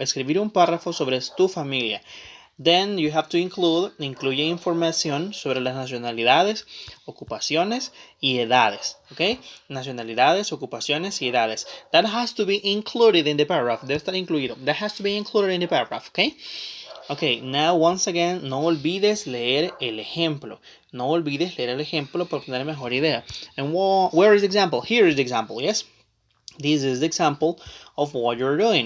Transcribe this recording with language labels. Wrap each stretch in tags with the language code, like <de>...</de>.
<es>Escribir un párrafo sobre tu familia.</es> <en>Then you have to</en> <es>incluye información sobre las nacionalidades, ocupaciones y edades, okay? Nacionalidades, ocupaciones y edades.</es> <en>That has to be included in the paragraph.</en> <es>Debe estar incluido.</es> <en>That has to be included in the paragraph, okay? Okay, now once again,</en> <es>no olvides leer el ejemplo. No olvides leer el ejemplo para tener mejor idea.</es> <en>And where is the example? Here is the example, yes? This is the example of what you're doing.</en>